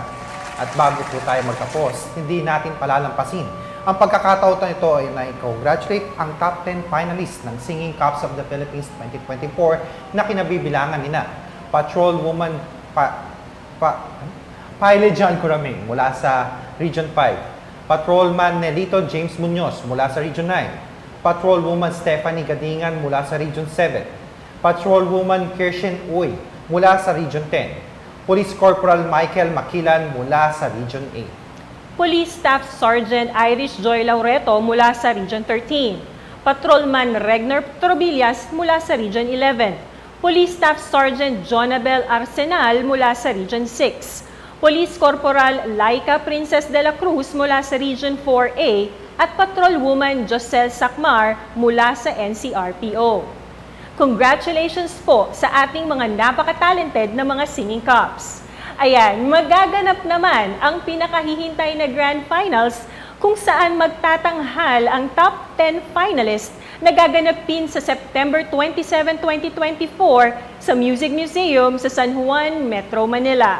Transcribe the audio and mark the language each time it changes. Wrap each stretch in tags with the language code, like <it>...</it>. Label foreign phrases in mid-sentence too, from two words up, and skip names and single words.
<tl>At bago po tayo magtapos, hindi natin palalampasin ang pagkakataon ito ay na-congratulate ang</tl> <en>top 10 finalists</en> <tl>ng Singing Cups of the Philippines 2024 na kinabibilangan nina Patrolwoman Pilot John Curaming mula sa Region 5, Patrolman Nelito James Munoz mula sa Region 9, Patrolwoman Stephanie Gadingan mula sa Region 7, Patrolwoman Kirshen Uy mula sa Region 10, Police Corporal Michael Makilan mula sa Region 8. Police Staff Sergeant Irish Joy Laureto mula sa Region 13, Patrolman Regner Trobillas mula sa Region 11, Police Staff Sergeant Jonabel Arsenal mula sa Region 6, Police Corporal Laika Princess de la Cruz mula sa Region 4A at Patrolwoman Josel Sacmar mula sa NCRPO. Congratulations po sa ating mga napaka-talented na mga</tl> <en>singing cops.</en> <tl>Ayan, magaganap naman ang pinakahihintay na Grand Finals kung saan magtatanghal ang</tl> <en>top 10 finalists</en> <tl>na gaganapin sa September 27, 2024 sa Music Museum sa San Juan, Metro Manila.</tl>